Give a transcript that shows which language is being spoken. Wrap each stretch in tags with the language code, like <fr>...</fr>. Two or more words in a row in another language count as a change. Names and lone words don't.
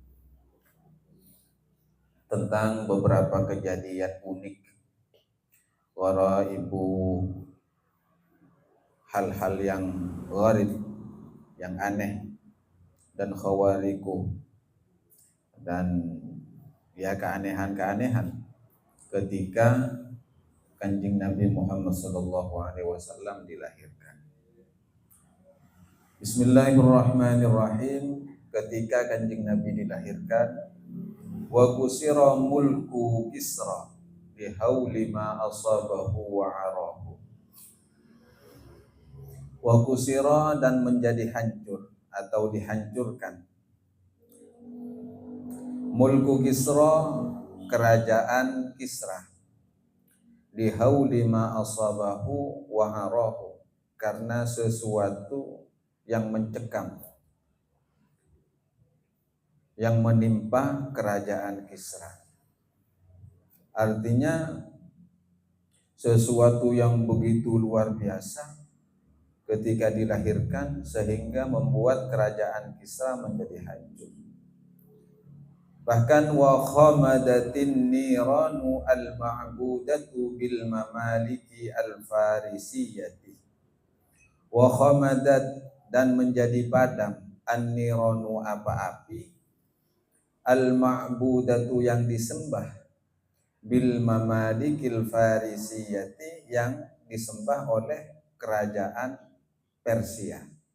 <id>tentang beberapa kejadian unik, ibu hal-hal yang gharib, yang aneh dan khawariku, dan ya keanehan-keanehan ketika Kanjeng Nabi Muhammad SAW dilahirkan.</id> <ar>بسم الله الرحمن الرحيم.</ar> <id>Ketika Kanjeng Nabi dilahirkan,</id> <ar>وكسر ملك كسرى بهول ما أصابه وأراه. وكسر,</ar> <id>dan menjadi hancur atau dihancurkan,</id> <ar>ملك كسرى,</ar> <id>kerajaan Kisra,</id> <ar>لهول ما أصابه وأراه,</ar> <id>karena sesuatu yang mencekam yang menimpa kerajaan Kisra. Artinya sesuatu yang begitu luar biasa ketika dilahirkan sehingga membuat kerajaan Kisra menjadi hancur.</id> <ar>Bahkan وخمدت النيران المعبودة بالممالك الفارسية. وخمدت,</ar> <id>dan menjadi padam, an-niranu api, al-ma'budatu yang disembah,</id> <ar>بالممالك الفارسية</ar> <id>yang disembah oleh kerajaan Persia.</id>